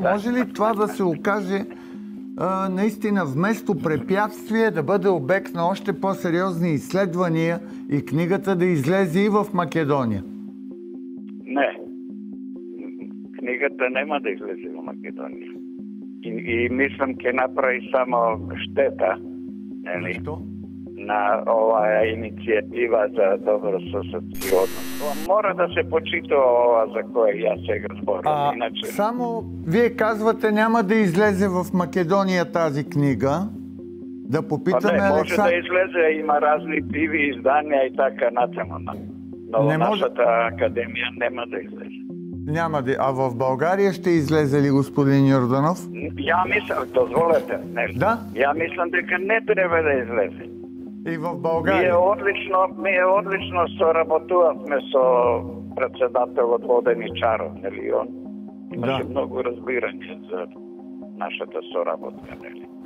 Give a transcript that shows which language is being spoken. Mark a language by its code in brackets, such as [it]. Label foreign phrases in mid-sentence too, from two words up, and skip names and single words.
[bg] Може ли това да се окаже наистина вместо препятствие да бъде обект на още по-сериозни изследвания и книгата да излезе и в Македония? [mk] Не. Книгата нема да излезе в Македония. И мислам, ке направи само штета, нели? [bg] Защо? [mk] На оваа иницијатива за добрососедски однос. Мора да се почита ова за кое јас сега зборам. Иначе... [bg] Само вие казвате няма да излезе в Македония тази книга. Да попитаме [mk] не, може Александър... да излезе, има разни пиви, издания и така натаму. Но не нашата академия нема да излезе. [bg] Няма да... А в България ще излезе ли, господин Йорданов? [mk] Ја мислам, дозволете. Да? Ја мислам дека не треба да излезе. [bg] И в България? [mk] Ние одлично соработувавме со председателот Воденичаров, нели он? Имаше многу разбирање за нашата соработка, нели?